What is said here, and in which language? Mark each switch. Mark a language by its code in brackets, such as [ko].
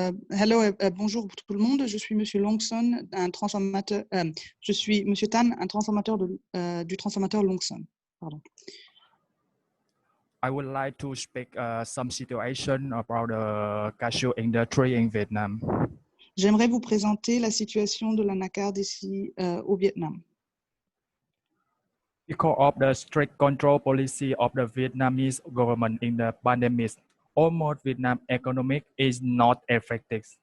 [fr] Hello, bonjour tout le monde. Je suis Monsieur Longson, un transformateur. Je suis Monsieur Tan, un transformateur du transformateur Longson. Pardon. [en] I would like to speak some situation about the cashew industry in Vietnam. [fr] J'aimerais vous présenter la situation de l'anacarde ici au Vietnam. [en] Because of the strict control policy of the Vietnamese government in the pandemic, almost Vietnam economic is not affected.